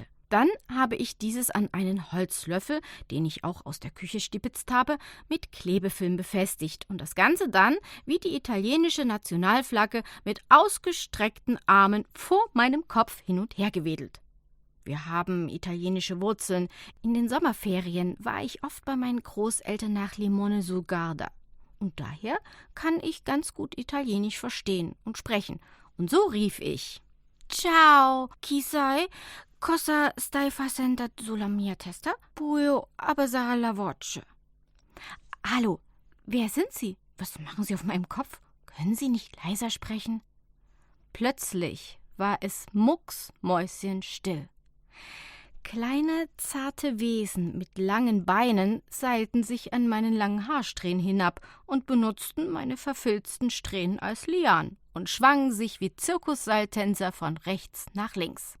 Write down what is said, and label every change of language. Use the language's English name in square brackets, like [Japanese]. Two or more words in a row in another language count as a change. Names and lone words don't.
[German] Dann habe ich dieses an einen Holzlöffel, den ich auch aus der Küche stibitzt habe, mit Klebefilm befestigt und das Ganze dann, wie die italienische Nationalflagge, mit ausgestreckten Armen vor meinem Kopf hin und her gewedelt. Wir haben italienische Wurzeln. In den Sommerferien war ich oft bei meinen Großeltern nach Limone sul Garda. Und daher kann ich ganz gut Italienisch verstehen und sprechen. Und so rief ich: [Italian] Ciao, chi sei? Cosa stai facendo sulla mia testa? Puoi abbassare la voce. [German] Hallo, wer sind Sie? Was machen Sie auf meinem Kopf? Können Sie nicht leiser sprechen? Plötzlich war es mucksmäuschenstill. Kleine, zarte Wesen mit langen Beinen seilten sich an meinen langen Haarsträhnen hinab und benutzten meine verfilzten Strähnen als Lianen und schwangen sich wie Zirkusseiltänzer von rechts nach links.